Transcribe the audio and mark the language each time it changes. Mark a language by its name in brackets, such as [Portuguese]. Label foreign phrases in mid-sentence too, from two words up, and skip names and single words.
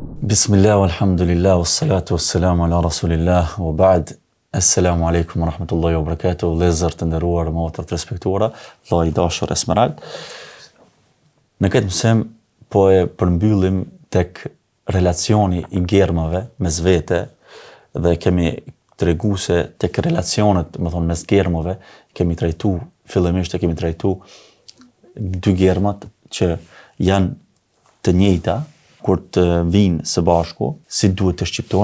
[Arabic] بسم الله، والحمد لله، والصلاة والسلام على رسول الله، وبعد. السلام عليكم ورحمة الله وبركاته, [Albanian] lezër të nderuar, motër të respektuara, Allah i dashur Esmerald. Në këtë mësim, po e përmbyllim tek relacioni i germave mes vete dhe kemi tregu se tek relacionet, më thonë, mes germave, kemi trajtu, fillimisht e kemi trajtu dy germat që janë të njëjta, kur të vinë së bashku, si duhet të shqiptohen.